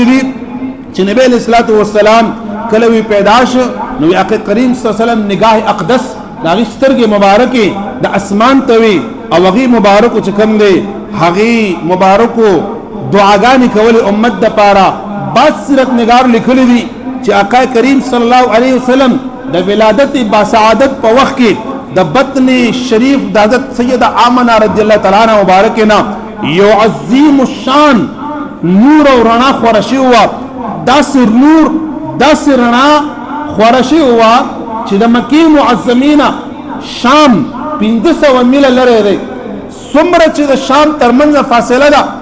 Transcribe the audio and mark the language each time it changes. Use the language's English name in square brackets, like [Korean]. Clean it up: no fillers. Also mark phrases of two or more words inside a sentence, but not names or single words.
[Pashto] دي چې نبی [Arabic] علیه الصلاة والسلام [Pashto] کله وی پیدا شو نو آقا کریم [Arabic] صلی الله علیه وسلم [Pashto] نگاه اقدس د هغې سترګې مبارکې د اسمان ته وي او هغې مبارکو چې کوم دی هغې مبارکو دعاګانې کولې امت دپاره بعض سیرت نگار لیکلی دي چې آقا کریم [Arabic] صلی الله علیه وسلم [Pashto] د ولادت باسعادت په وخت کې د بطن شریف د حضرت سیدہ آمنہ [Arabic] رضی اللہ تعالی عنہ [Pashto] مبارک نه یو عظیم الشان نور او رڼا خوره شوې وه داسې نور داسې رڼا خوره شوې وه چې د مکې معظمینه شام 500 میله لرې دی څومره چې د شام ترمنځ فاصله ده